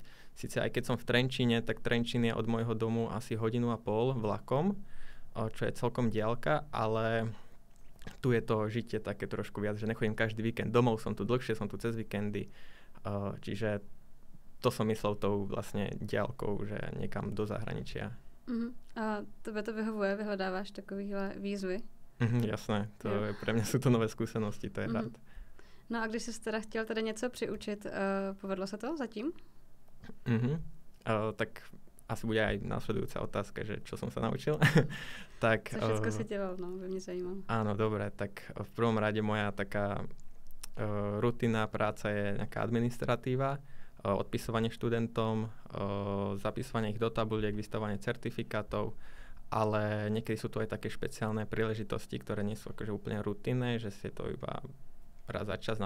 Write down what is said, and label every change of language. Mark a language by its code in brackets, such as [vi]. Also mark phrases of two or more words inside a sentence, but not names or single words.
[sk] Sice aj keď som v Trenčíne, tak Trenčín je od môjho domu asi 1,5 hodiny vlakom, čo je celkom diaľka, ale tu je to žitie také trošku viac, že nechodím každý víkend domov, som tu dlhšie, som tu cez víkendy, čiže to som myslel tou vlastne diaľkou, že niekam do zahraničia. [cs] A tebe to vyhovuje, vyhledáváš takovýhle výzvy? [sk] Jasné, pre mňa sú to nové skúsenosti, to je rád. [cs] No a když jsi teda chtěl tady něco přiučit, povedlo se to zatím? [sk] Tak asi bude aj následujúca otázka, že čo som sa naučil. Tak, [cs] co všetko si dělal, no, by mě zajímalo. [sk] Áno, dobre, tak v prvom rade moja taká rutinná práca je nejaká administratíva, odpisovanie študentom, zapisovanie ich do tabuliek, vystavovanie certifikátov, ale niekedy sú to aj také špeciálne príležitosti, ktoré nie sú akože úplne rutinné, že si to iba raz za čas.